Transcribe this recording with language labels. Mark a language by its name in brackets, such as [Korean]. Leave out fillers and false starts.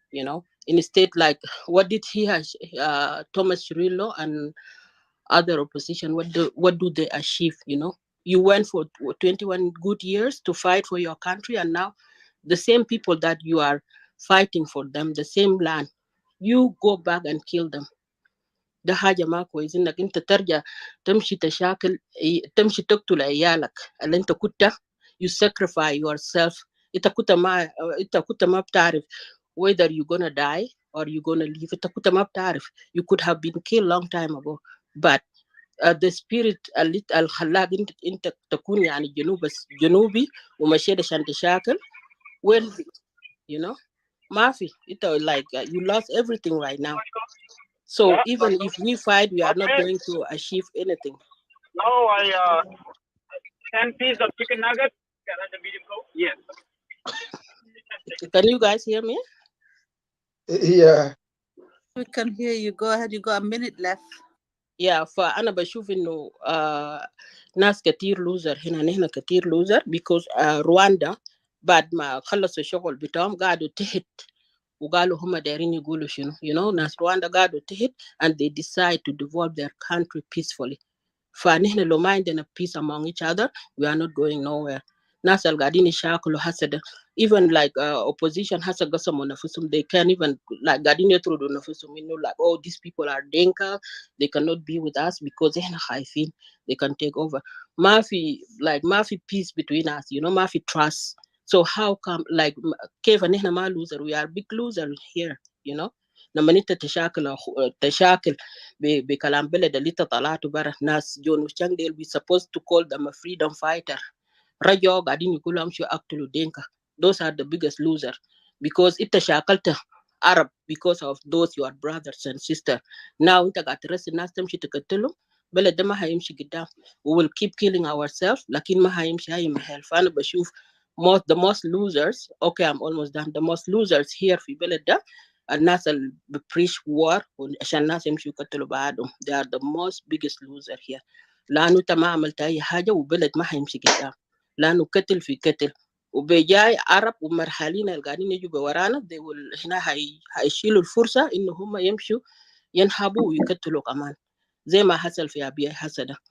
[English] In a state like what did Thomas Cirillo and other opposition, what do they achieve? You went for 21 good years to fight for your country, and now the same people that you are fighting for them, the same land, you go back and kill them. [Arabic] ده حاجة ما كويس انك انت ترجع تمشي تشاكل تمشي تقتل عيالك اللي انت كنت [English] you sacrifice yourself. [Arabic] انت كنت ما بتعرف [English] whether you're gonna die or you're gonna live. [Arabic] انت كنت ما بتعرف. [English] You could have been killed long time ago. But the spirit [Arabic] اللي خلاك انت تكون يعني جنوبي ومشيت عشان تشاكل. [English] Where is it? You know [Arabic] ما في. انت [English] like you lost everything right now. So even if we fight, we are not going to achieve anything. Now I 10 pieces of chicken nuggets. Can I the medium go? Yes. Can you guys hear me? Yeah. We can hear you. Go ahead. You got a minute left. [Arabic] Yeah, فأنا بشوف إنه ناس كتير لوزر هنا، نحن كتير لوزر [English] because [Arabic] رواندا بعد ما خلصوا الشغل بتاعهم قعدوا تحت وقالوا هم دايرين يقولوا شنو. ناس رواندا قعدوا تحت [English] and they decide to develop their country peacefully. [Arabic] فنحن لو ما عندنا [English] peace among each other, we are not going nowhere. [Arabic] ناس اللي قاعدين يشاكلوا هسه [English] even like opposition [Arabic] هسه قسموا نفسهم. [English] They can't even like [Arabic] قاعدين يطردوا نفسهم إنه [English] like oh these people are Dinka, they cannot be with us because [Arabic] إحنا خايفين [English] they can take over. [Arabic] ما في [English] peace between us, [Arabic] ما في trust. [English] So how come like [Arabic] كيف نحن ما [English] loser? We are big loser here, [Arabic] لما انت تشاكل بكلام بلد اللي انت طلعته برا. ناس جون وشان ديل [English] we supposed to call them a freedom fighter. [Arabic] رجعوا قاعدين يقولوا امشوا اقتلوا دينكا. [English] Those are the biggest loser because [Arabic] انت شاكلت [English] Arab because of those your brothers and sisters. [Arabic] Now انت قاعد ترسل الناس تمشي تقتلهم. بلد ده ما هيمشي قدام. [English] We will keep killing ourselves [Arabic] لكن ما هيمشي أي محل. فأنا بشوف [English] the most losers. Okay, I'm almost done. The most losers here [Arabic] في بلد ده الناس اللي [English] preach war [Arabic] عشان الناس يمشوا يقتلوا بعضهم. [English] They are the most biggest loser here. [Arabic] لأنه أنت ما عملت أي حاجة وبلد ما هيمشي قدام. لأنه قتل في قتل. وبجاي عرب ومرحلين اللي قاعدين يجوا بورانا هنا هيشيلوا الفرصة إنه هم يمشوا ينهبوا ويقتلوا كمان زي ما حصل في أبيع حسد.